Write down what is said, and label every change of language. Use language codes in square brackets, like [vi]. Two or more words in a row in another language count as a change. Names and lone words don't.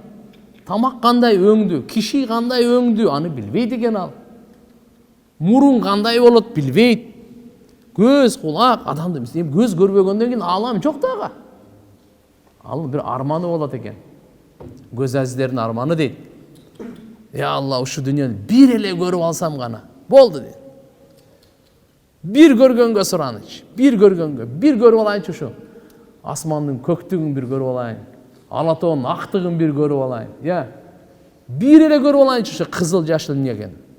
[ky] Тамак кандай өңдү, киши кандай өңдү, аны билбейт экен ал. Мурун кандай болот билбейт. Көз, кулак, адамды көз көрбөгөндөн кийин алам жок да ага. Ал бир арманы болот экен. Көз азиздердин арманы дейт. [ar] يا الله, [ky] uшу дүйнөнү бир эле көрүп алсам гана болду дейт. Бир көргөнгө сураныч, бир көрүп алайынчы ушу. Асмандын көктүгүн бир көрүп алайын. Алатоонун актыгын бир көрүп алайын. Я, бир эле көрүп алайынчы ушу кызыл жашыл эмне экен.